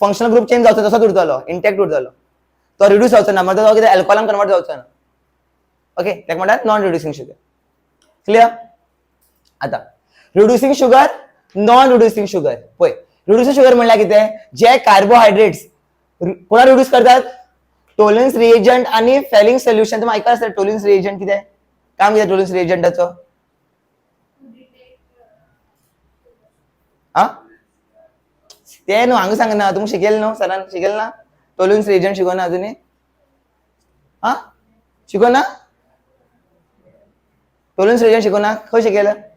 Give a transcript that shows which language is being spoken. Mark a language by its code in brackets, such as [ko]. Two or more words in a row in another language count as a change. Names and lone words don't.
[en] functional group [kok] चेंज जावचो तसोच उरतलो, इंटॅक्ट उरतलो, तो रिड्यूस जावचो ना, म्हणजे तो कितें अल्कोहॉलान कन्वर्ट जावचो ना. ओके, ताका म्हणटात [en] non reducing sugar. [kok] क्लियर? [en] आता reducing sugar, non reducing sugar. [kok] पळय, [en] reducing sugar [kok] म्हणल्यार कितें, जे कार्बोहायड्रेट्स कोणा रिड्यूस करतात, [en] Tollens reagent [kok] आणि [en] Fehling solution. [mr] तुम्ही ऐकलं असेल [en] Tollens reagent [kok] कितें, काम कितें टोलन्स रिएजंटाचो? हा, ते न्हू हांगा सांगना, तुमकां शिकयलें न्हू, सरान शिकयलें ना, [en] Tollens reagent [kok] शिकोवना अजुनी? हा, शिकोवना? [en] Tollens reagent [kok] शिकोवना? खंय शिकयलें?